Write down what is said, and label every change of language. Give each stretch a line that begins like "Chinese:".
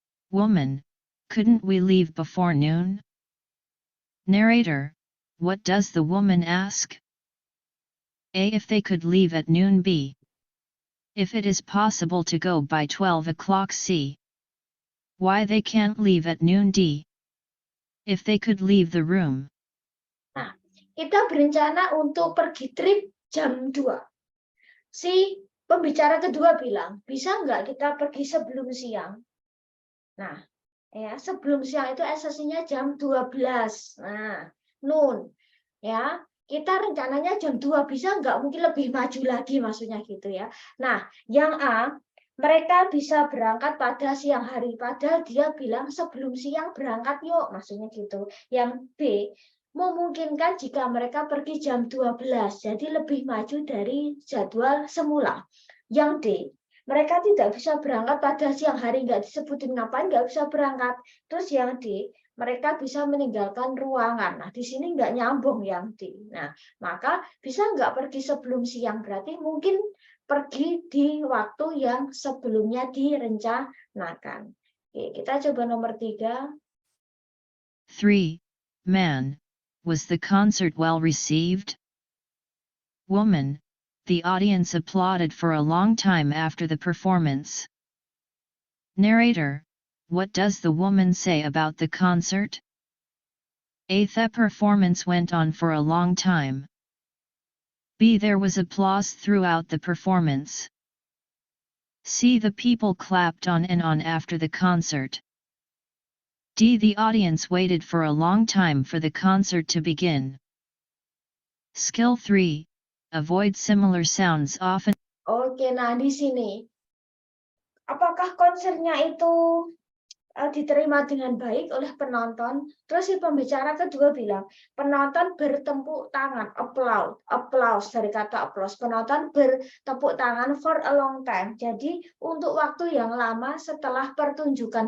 English: Woman, couldn't we leave before noon? Narrator, what does the woman ask? A. If they could leave at noon. B. If it is possible to go by 12 o'clock. C. Why they can't leave at noon. D. If they could leave the room.
Indonesian: Nah, kita berencana untuk pergi trip jam 2. Si pembicara kedua bilang, bisa nggak kita pergi sebelum siang? Nah, ya sebelum siang itu esensinya jam 12. Nah, noon. Ya, kita rencananya jam 2, bisa nggak mungkin lebih maju lagi maksudnya gitu ya. Nah, yang A, mereka bisa berangkat pada siang hari, padahal dia bilang sebelum siang berangkat yuk, maksudnya gitu. Yang B, memungkinkan jika mereka pergi jam 12, jadi lebih maju dari jadwal semula. Yang D, mereka tidak bisa berangkat pada siang hari, nggak disebutin ngapain, nggak bisa berangkat. Terus yang D, mereka bisa meninggalkan ruangan. Nah, di sini nggak nyambung yang D. Nah, maka bisa nggak pergi sebelum siang? Berarti mungkin pergi di waktu yang sebelumnya direncanakan. Oke, kita coba nomor 3. 3.
English: Man, was the concert well received? Woman, the audience applauded for a long time after the performance. Narrator, what does the woman say about the concert? A. The performance went on for a long time. B. There was applause throughout the performance. C. The people clapped on and on after the concert. D. The audience waited for a long time for the concert to begin. Skill 3. Avoid similar sounds often.
Indonesian: Oke, nah di sini apakah konsernya itu diterima dengan baik oleh penonton? Terus si pembicara kedua bilang, penonton bertepuk tangan, applause dari kata applause. Penonton bertepuk tangan
English: for a long time.
Indonesian: Jadi untuk waktu yang lama setelah pertunjukan.